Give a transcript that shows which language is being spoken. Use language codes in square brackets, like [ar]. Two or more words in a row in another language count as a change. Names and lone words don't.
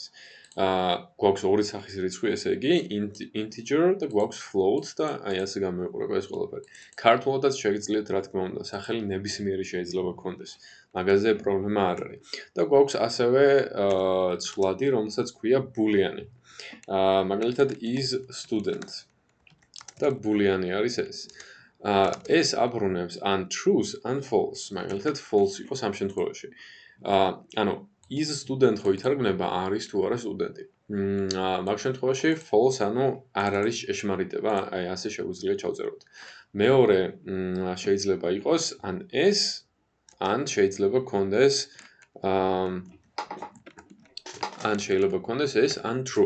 [ka] გვაქვს ორი სახის რიცხვი, ესე იგი integer და გვაქვს float და აი ასე გამოიყურება ეს ყველაფერი. ქართულადაც შეგიძლიათ რა თქმა უნდა, სახელი ნებისმიერი შეიძლება გქონდეს. მაგაზე პრობლემა არ არის. და გვაქვს ასევე ცვლადი, რომელსაც ქვია boolean-ი. [en] მაგალითად is student. [ka] და boolean-ი არის ეს. ეს აბრუნებს ან truth, ან false. მაგალითად false იყოს ამ შემთხვევაში. ანუ [en] is student [ka] ხო ითარგმნება არის თუ არა სტუდენტი. მაგ შემთხვევაში false ანუ არ არის ჭეშმარიტება, აი ასე შეგვიძლია ჩავწეროთ. მეორე შეიძლება იყოს ან ეს, ან შეიძლება გქონდეს ეს ან true.